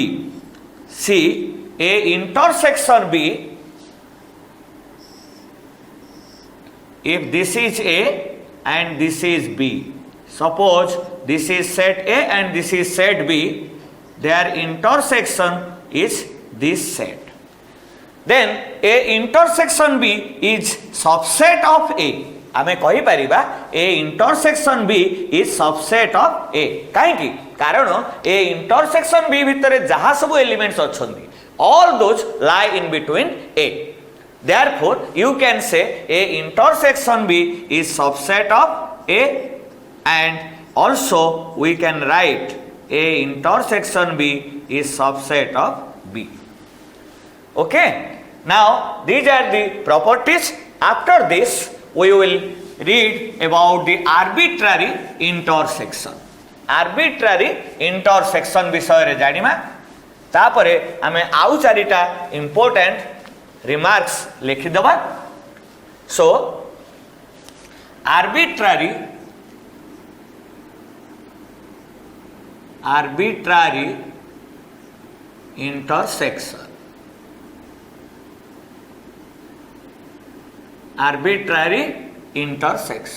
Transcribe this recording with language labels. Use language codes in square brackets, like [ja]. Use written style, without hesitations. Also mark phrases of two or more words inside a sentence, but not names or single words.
[en] See, A intersection B, if this is A and this is B, suppose this is set A and this is set B, their intersection is this set, then A intersection B is subset of A. [or] ଆମେ କହି ପାରିବା [en] A intersection B is subset of A. [or] କାହିଁକି କାରଣ [en] A intersection B [or] ଭିତରେ ଯାହା ସବୁ ଏଲିମେଣ୍ଟସ ଅଛନ୍ତି [en] all those lie in between A. Therefore you can say A intersection B is subset of A, and also we can write A intersection B is subset of B. Okay, now these are the properties. After this we will read about the arbitrary intersection. Arbitrary intersection [or] ବିଷୟ ରେ ଜାଣିବା, ତାପରେ ଆମେ ଆଉ ଚାରିଟା ଇମ୍ପର୍ଟାଣ୍ଟ ରିମାର୍କସ ଲେଖି ଦେବା. [en] सो arbitrary intersection. Arbitrary intersection.